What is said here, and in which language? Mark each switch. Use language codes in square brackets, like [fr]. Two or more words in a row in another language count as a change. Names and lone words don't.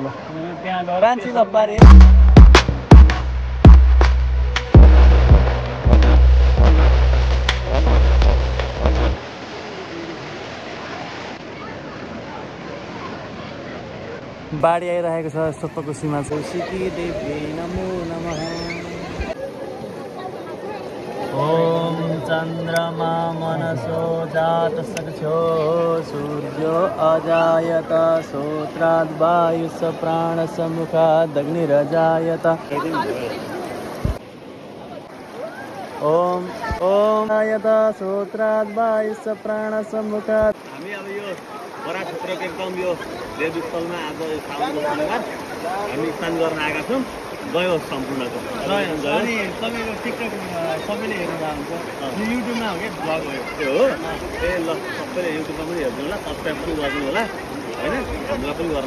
[ne] त्यहाँ गएर रान्छी लप्पारी बाढी आइरहेको छ सप्तकोशीमा कौशिकी देवी [sa] नमो नमः ओम चन्द्रमा मनसो जात सक्षो सूर्यो अजायत श्रोत्राद् वायुः प्राणसमुखाद् अग्निरजायत ओम अजायत श्रोत्राद् वायुः प्राणसमुखाद् [ne] हामी अब यो बराह क्षेत्रको एकदम यो देवस्थलमा आज साउनको शनिबार हामी स्नान गर्न आएका छौँ गयो सम्पूर्णको अनि तपाईँको टिकटक सबैले हेर्नु हुन्छ युट्युबमा हो कि ब्लग हो त्यो हो ए ल सबैले युट्युबमा पनि हेर्नु होला सब्सक्राइब पनि गर्नु होला होइन हामीलाई पनि गर्नु